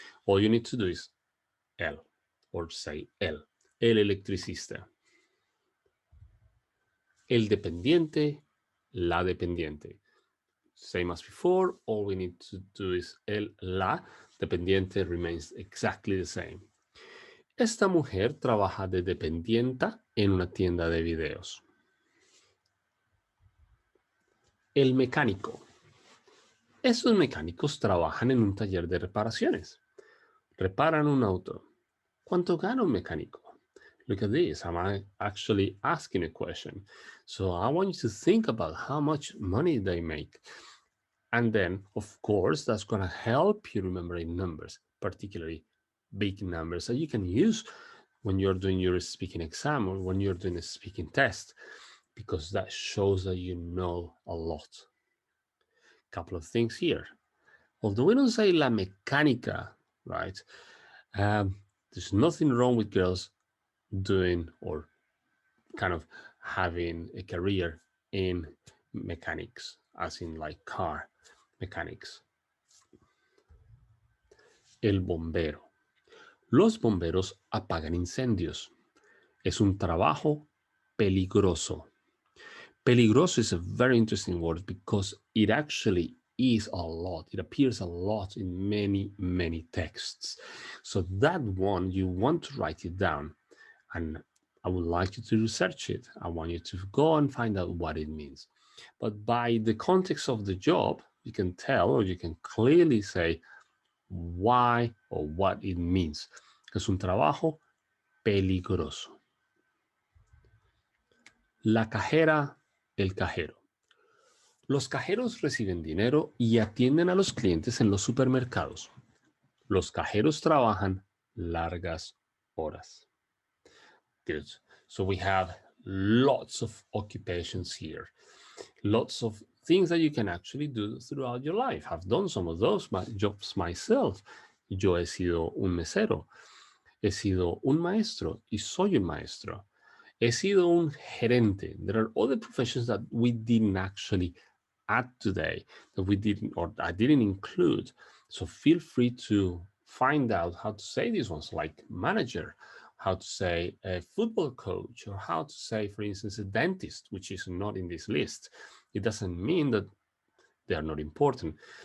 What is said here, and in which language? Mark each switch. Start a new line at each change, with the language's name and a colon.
English: All you need to do is el, or say el electricista. El dependiente, la dependiente. Same as before, all we need to do is el, la. Dependiente remains exactly the same.
Spanish: Esta mujer trabaja de dependienta en una tienda de videos. El mecánico. Esos mecánicos trabajan en un taller de reparaciones. Reparan un auto. ¿Cuánto gana un mecánico?
English: Look at this. I'm actually asking a question. So I want you to think about how much money they make. And then, of course, that's going to help you remembering numbers, particularly big numbers that you can use when you're doing your speaking exam or when you're doing a speaking test, because that shows that you know a lot. Couple of things here. Although we don't say la mecánica, right? There's nothing wrong with girls doing or kind of having a career in mechanics, as in like car mechanics.
Spanish: El bombero. Los bomberos apagan incendios. Es un trabajo peligroso.
English: Peligroso is a very interesting word because it actually is a lot. It appears a lot in many, many texts. So that one, you want to write it down. And I would like you to research it. I want you to go and find out what it means. But by the context of the job, you can tell or you can clearly say why or what it means.
Spanish: Es un trabajo peligroso. La cajera, el cajero. Los cajeros reciben dinero y atienden a los clientes en los supermercados. Los cajeros trabajan largas horas.
English: Good. So we have lots of occupations here. Lots of things that you can actually do throughout your life. I've done some of those jobs myself.
Spanish: Yo he sido un mesero. He sido un maestro y soy un maestro. He sido un gerente.
English: There are other professions that we didn't actually add today, that we didn't, or I didn't include. So feel free to find out how to say these ones, like manager, how to say a football coach, or how to say, for instance, a dentist, which is not in this list. It doesn't mean that they are not important.